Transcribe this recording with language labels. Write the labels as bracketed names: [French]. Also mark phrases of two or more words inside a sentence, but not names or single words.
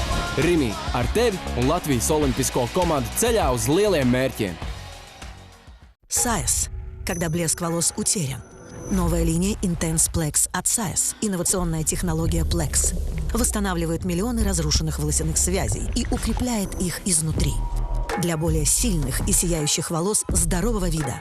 [Latvian] Rimi, ar tevi un Latvijas olimpisko komandu ceļā uz lieliem mērķiem. [Russian] Сайс. Когда блеск волос утерян. Новая линия Intense Plex от Сайс. Инновационная технология Plex. Восстанавливает миллионы разрушенных волосяных связей и укрепляет их изнутри. Для более сильных и сияющих волос здорового вида.